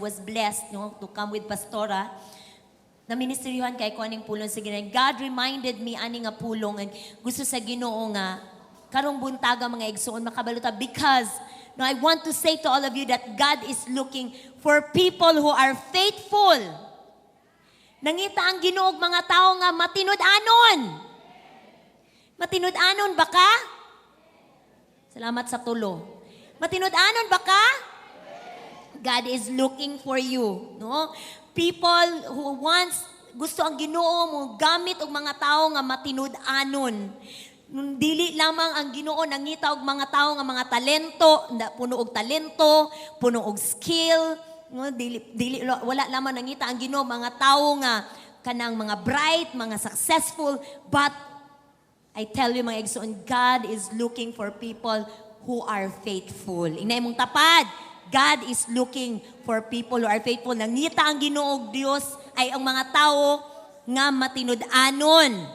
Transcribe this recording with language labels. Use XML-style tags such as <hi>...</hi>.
<en>I was blessed, no, to come with pastora.</en> <ceb>Na ministeryohan kay ko aning pulong sa Ginoo.</ceb> <en>God reminded me</en> <ceb>ani nga pulong</ceb> <en>and</en> <ceb>gusto sa Ginoo nga karong buntaga mga igsoon makabaluta</ceb> <en>because no, I want to say to all of you that God is looking for people who are faithful.</en> <ceb>Nangita ang Ginoo mga tao nga matinud-anon. Matinud-anon ba ka? Salamat sa tulo. Matinud-anon ba ka?</ceb> <en>God is looking for you, no? People who</en> <ceb>gusto ang Ginoo mo gamit og mga tao nga matinud-anon. Dili lamang ang Ginoo nangita og mga tao nga mga talento, puno og talento, puno og skill, no? Dili wala lamang nangita ang Ginoo mga tao nga kanang mga bright, mga successful,</ceb> <en>but I tell you</en> <ceb>mga igsoon,</ceb> <en>God is looking for people who are faithful.</en> <ceb>Inay mong tapad,</ceb> <en>God is looking for people who are faithful.</en> <ceb>Nangita ang Ginoo Dios ay ang mga tao nga matinud-anon.</ceb>